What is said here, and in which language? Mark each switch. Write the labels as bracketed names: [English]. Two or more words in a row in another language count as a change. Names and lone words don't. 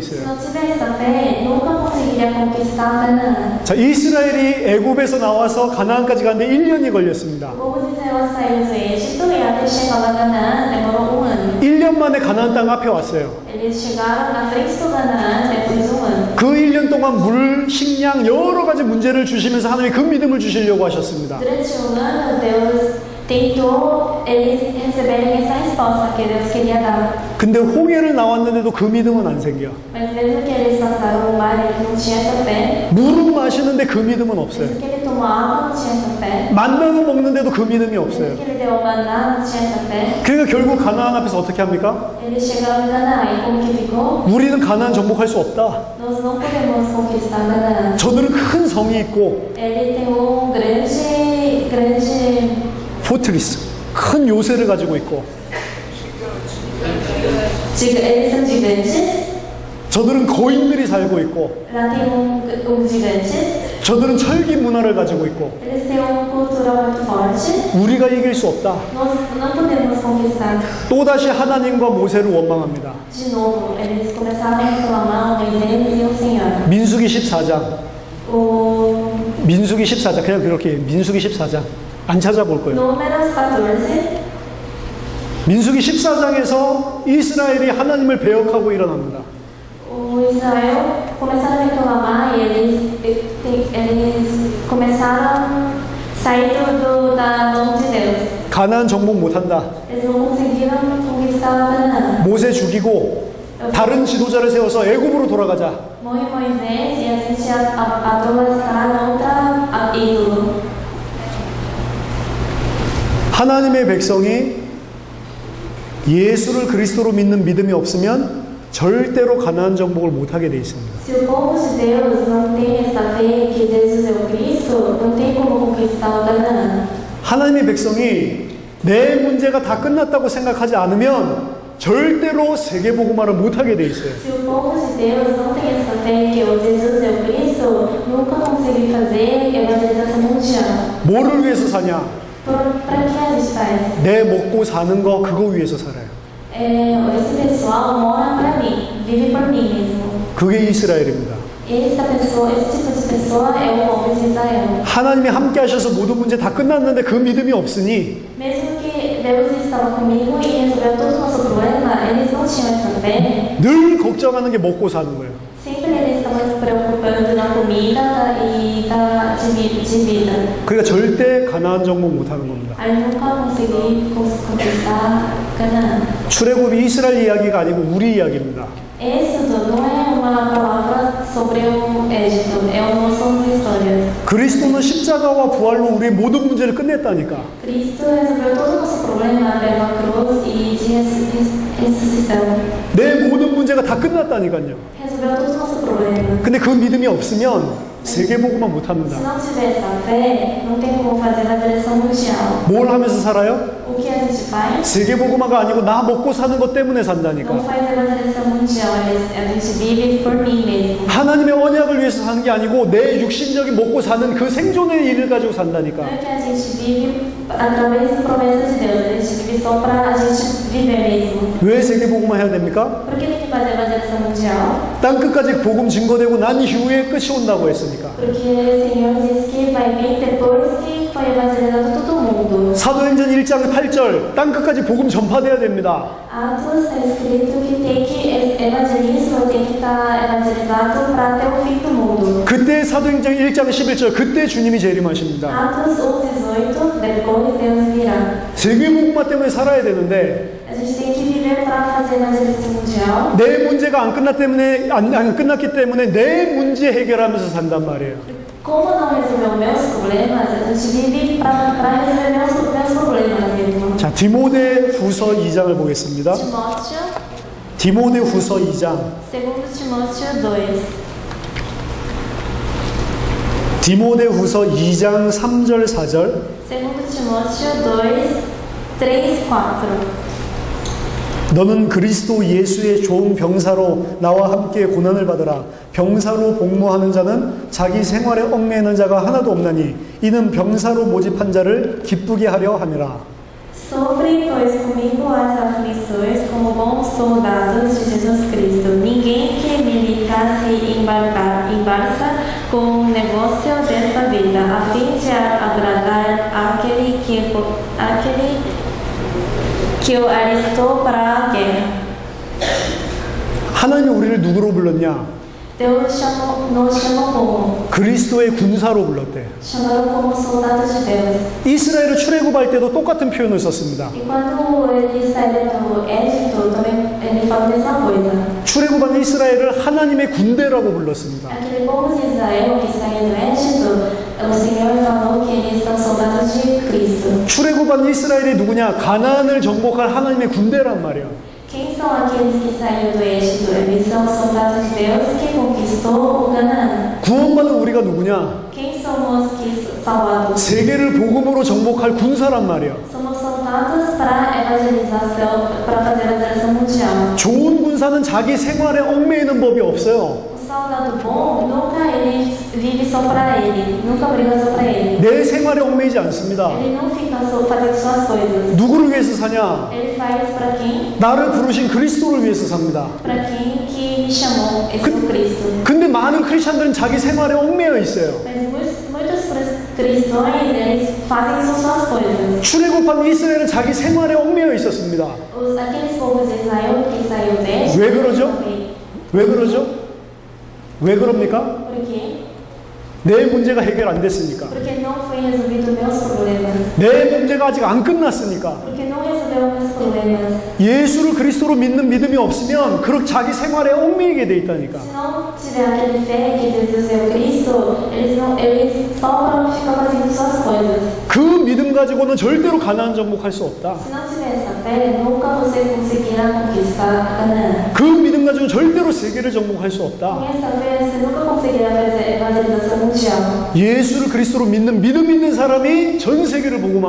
[Portuguese] Se [Korean] 있어요. [Portuguese] não tiver essa fé, nunca conseguiria conquistar Canaã. [Korean] 자, 이스라엘이 애굽에서 나와서 가나안까지 가는데 1년이 걸렸습니다. [Portuguese] O povo de Israel saiu do Egito e até chegar lá em Canaã demorou ano. [Korean] 1년 만에 가나안 땅 앞에 왔어요. [Portuguese] Eles chegaram na frente do Canaã depois de ano. [Korean] 그 1년 동안 물, 식량, 여러 가지 문제를 주시면서 하나님이 그 믿음을 주시려고 하셨습니다. [Portuguese] Durante ano, Deus tentou eles receberem essa resposta que Deus queria dar. [Korean] 근데 홍해를 나왔는데도 그 믿음은 안 생겨. [Portuguese] Mas mesmo que eles passaram o mar, ele não tinha essa fé. [Korean] 물은 마시는데 그 믿음은 없어요. [Portuguese] Mesmo que ele tomou água, não tinha essa fé. [Korean] 만나는 먹는데도 그 믿음이 [Portuguese] Mesmo [Korean] 없어요. [Portuguese] que ele deu o maná, não tinha essa fé. [Korean] 그러니까 결국 가나안 앞에서 어떻게 합니까? [Portuguese] Eles chegaram em Canaã e como que ficou? [Korean] 우리는 가나안 정복할 수 없다. [Portuguese] Nós não podemos conquistar Canaã. [Korean] 저들은 큰 성이 있고 [Portuguese] Ele tem grande [Korean] 포트리스, 큰 요새를 가지고 있고 [Portuguese] eles são gigantes. [Korean] 저들은 거인들이 살고 있고 [Portuguese] Lá tem gigantes. [Korean] 저들은 철기 문화를 가지고 있고 [Portuguese] Eles têm uma cultura muito forte. [Korean] 우리가 이길 수 없다. [Portuguese] Nós não podemos conquistar. [Korean] 또다시 하나님과 모세를 원망합니다. [Portuguese] De novo, eles começaram a reclamar Moisés e o Senhor. [Korean] 민수기 14장. [Portuguese] O [Korean] 민수기 14장. 그냥 그렇게 민수기 14장. 안 찾아볼 거예요. [Portuguese] Números 14. [Korean] 민수기 14장에서 이스라엘이 하나님을 배역하고 일어납니다. [Portuguese] O Israel começaram a reclamar e eles começaram a sair da mão de Deus. [Korean] 가나안 정복 못한다. [Portuguese] Eles não conseguiram conquistar Canaã. [Korean] 모세 죽이고 다른 지도자를 세워서 애굽으로 돌아가자. [Portuguese] Morre Moisés e a gente adorar outra ídolo. [Korean] 하나님의 백성이 예수를 그리스도로 믿는 믿음이 없으면 절대로 가나안 정복을 못하게 돼 있습니다. [Portuguese] Se o povo de Deus não tem essa fé que Jesus é o Cristo, não tem como conquistar o Canaã. [Korean] 하나님의 백성이 내 문제가 다 끝났다고 생각하지 않으면 절대로 세계복음화를 못하게 돼 있어요. [Portuguese] Se o povo de Deus não tem essa fé que o Jesus é o Cristo, nunca consegue fazer evangelização mundial. [Korean] 뭐를 위해서 사냐? [Portuguese] Para que a gente faz? [Korean] 내 먹고 사는 거 그거 위해서 살아요. [Portuguese] Esse pessoal mora para mim, vive por mim mesmo. [Korean] 그게 이스라엘입니다. [Portuguese] Esse tipo de pessoa é o povo de Israel. [Korean] 하나님이 함께 하셔서 모든 문제 다 끝났는데 그 믿음이 없으니 [Portuguese] Mesmo que Deus estava comigo e resolveu todo o nosso problema, eles não tinham essa fé. [Korean] 늘 걱정하는 게 먹고 사는 거예요. [Portuguese] Sempre eles estavam se preocupando na comida e de vida. [Korean] 그러니까 절대 가나안 정복 못하는 겁니다. [Portuguese] Aí nunca consegui conquistar Canaã. [Korean] 출애굽이 이스라엘 이야기가 아니고 우리 이야기입니다. [Portuguese] Êxodo não é uma palavra sobre o Egito, são histórias. [Korean] 그리스도는 십자가와 부활로 우리의 모든 문제를 끝냈다니까. [Portuguese] Cristo resolveu todo o nosso problema pela cruz e de ressuscitação. [Korean] 내 모든 문제가 다 끝났다니까요. [Portuguese] Resolveu todo o nosso problema. [Korean] 근데 그 믿음이 없으면 세계복음화 못합니다. [Portuguese] Se não tiver essa fé, não tem como fazer uma direção mundial. [Korean] 뭘 하면서 살아요? [Portuguese] O que a gente faz? [Korean] 세계복음화가 아니고 나 먹고 사는 것 때문에 산다니까. [Portuguese] Não faz evangelização mundial, a gente vive por mim mesmo. [Korean] 하나님의 언약을 위해서 사는 게 아니고 내 육신적인 먹고 사는 그 생존의 일을 가지고 산다니까. [Portuguese] Não é que a gente vive através da promessa de Deus, a gente vive só para a gente viver mesmo. [Korean] 왜 세계복음화 해야 됩니까? [Portuguese] Por que tem que fazer evangelização mundial? [Korean] 땅 끝까지 복음 증거되고 난 이후에 끝이 온다고 했으니까. [Portuguese] Porque o Senhor diz que vai vir depois que foi evangelizado todo mundo. [Korean] 사도행전 1장 8절 땅 끝까지 복음 전파돼야 됩니다. [Portuguese] Atos é escrito que tem que evangelismo tem que estar evangelizado para até o fim do mundo. [Korean] 그때 사도행전 1장 11절 그때 주님이 재림하십니다. [Portuguese] Atos 1:18 depois Deus virá. [Korean] 세계복음화 때문에 살아야 되는데 [Portuguese] A gente tem que viver para fazer evangelização mundial. [Korean] 내 문제가 안 끝났기 때문에 내 문제 해결하면서 산단 말이에요. [Portuguese] Como não resolveu meus problemas, a gente vive para resolver meus problemas mesmo. [Korean] 자, 디모데후서 2장을 보겠습니다. 디모데후서 2장. [Portuguese] 2 Timóteo 2. [Korean] 디모데후서 2장 3절 4절. [Portuguese] 2 Timóteo 2, 3, 4. [Korean] 너는 그리스도 예수의 좋은 병사로 나와 함께 고난을 받으라. 병사로 복무하는 자는 자기 생활에 얽매이는 자가 하나도 없나니 이는 병사로 모집한 자를 기쁘게 하려 함이라. [Portuguese] Sofre, pois, comigo as aflições como bons soldados de Jesus Cristo. Ninguém que militar se embarca com o negócio desta vida, a fim de agradar aquele que o alistou para a guerra. [Korean] 하나님이 우리를 누구로 불렀냐? [Portuguese] Deus nos chamou como? [Korean] 그리스도의 군사로 불렀대. [Portuguese] Chamaram como soldados de Deus. [Korean] 이스라엘을 출애굽할 때도 똑같은 표현을 썼습니다. [Portuguese] E quando eles saíram do Egito, também ele falou a mesma coisa. [Korean] 출애굽한 이스라엘을 하나님의 군대라고 불렀습니다. [Portuguese] Aquele povo de Israel que saiu do Egito, o Senhor falou que eles são soldados de Cristo. [Korean] 출애굽한 이스라엘이 누구냐? 가나안을 정복할 하나님의 군대란 말이에요. [Portuguese] Quem são aqueles que saíram do Egito? Eles são soldados de Deus que conquistou o Canaã. [Korean] 구원받은 우리가 누구냐? [Portuguese] Quem somos que salvados? [Korean] 세계를 복음으로 정복할 군사란 말이에요. [Portuguese] Somos soldados para evangelização, para fazer a evangelização mundial. [Korean] 좋은 군사는 자기 생활에 얽매이는 법이 없어요. [Portuguese] O soldado bom, nunca ele vive só para ele, nunca briga só para ele. [Korean] 내 생활에 얽매이지 않습니다. [Portuguese] Ele não fica só fazendo suas coisas. [Korean] 누구를 위해서 사냐? [Portuguese] Ele faz para quem? [Korean] 나를 부르신 그리스도를 위해서 삽니다. [Portuguese] Para quem que me chamou, esse é o Cristo. [Korean] 근데 많은 크리스찬들은 자기 생활에 얽매여 있어요. [Portuguese] Mas muitos cristãos, eles fazem só suas coisas. [Korean] 출애굽한 이스라엘은 자기 생활에 얽매여 있었습니다. [Portuguese] Aqueles povos de Israel que saiu do Egito. [Korean] 왜 그러죠? 왜 그러죠? 왜 그럽니까? [Portuguese] Por quê? [Korean] 내 문제가 해결 안 됐으니까. [Portuguese] Porque não foi resolvido meus problemas. [Korean] 내 문제가 아직 안 끝났으니까. [Portuguese] Porque não resolveu meus problemas. [Korean] 예수를 그리스도로 믿는 믿음이 없으면 그렇게 자기 생활에 얽매이게 돼 있다니까. [Portuguese] Se não tiver aquele fé que Jesus é o Cristo, eles só ficam fazendo suas coisas. [Korean] 그 믿음 가지고는 절대로 가나안 정복할 수 없다. [Portuguese] Se não tiver essa fé, nunca você conseguirá conquistar Canaã. [Korean] 그 믿음 가지고 절대로 세계를 정복할 수 [Portuguese] Com [Korean] 없다. [Portuguese] essa fé, você nunca conseguirá fazer evangelização mundial. [Korean] 예수를 그리스도로 믿는 믿음 있는 사람이 전 세계를 복음화하는 겁니다.